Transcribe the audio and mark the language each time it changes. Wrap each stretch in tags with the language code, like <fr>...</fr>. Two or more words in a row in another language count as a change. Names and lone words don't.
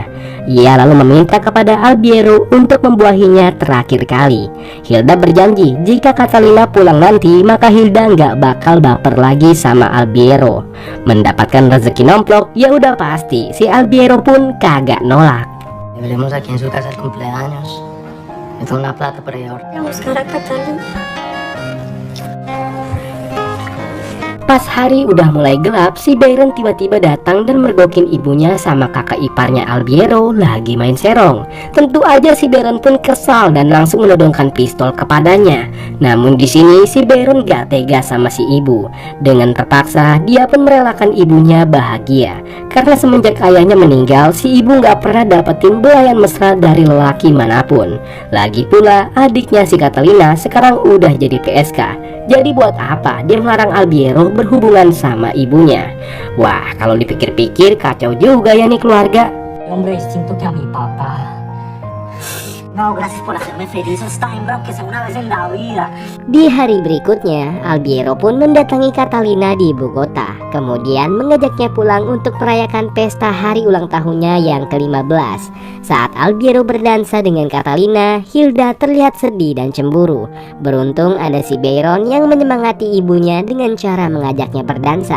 <id>Ia lalu meminta kepada Albiero untuk membuahinya terakhir kali. Hilda berjanji jika Catalina pulang nanti, maka Hilda nggak bakal baper lagi sama Albiero. Mendapatkan rezeki nomplok, ya udah pasti si Albiero pun kagak nolak.</id> <es>Veremos aquí en su casa el cumpleaños. Me trae una plata para llevar. A buscar a Catalina.</es> <id>Pas hari udah mulai gelap, si Byron tiba-tiba datang dan mergokin ibunya sama kakak iparnya Albiero lagi main serong. Tentu aja si Byron pun kesal dan langsung menodongkan pistol kepadanya. Namun di sini si Byron gak tega sama si ibu. Dengan terpaksa dia pun merelakan ibunya bahagia. Karena semenjak ayahnya meninggal, si ibu gak pernah dapetin belayan mesra dari lelaki manapun. Lagi pula adiknya si Catalina sekarang udah jadi PSK. Jadi buat apa dia melarang Albiero berhubungan sama ibunya? Wah, kalau dipikir-pikir kacau juga ya nih keluarga.</id> <es>Hombre distinto que a mi papá. No, gracias por hacerme feliz. Está bien, bro, que sea una vez en la vida.</es> <id>Di hari berikutnya, Albiero pun mendatangi Catalina di Bogota. Kemudian mengajaknya pulang untuk merayakan pesta hari ulang tahunnya yang ke-15. Saat Albiero berdansa dengan Catalina, Hilda terlihat sedih dan cemburu. Beruntung ada si Byron yang menyemangati ibunya dengan cara mengajaknya berdansa.</id>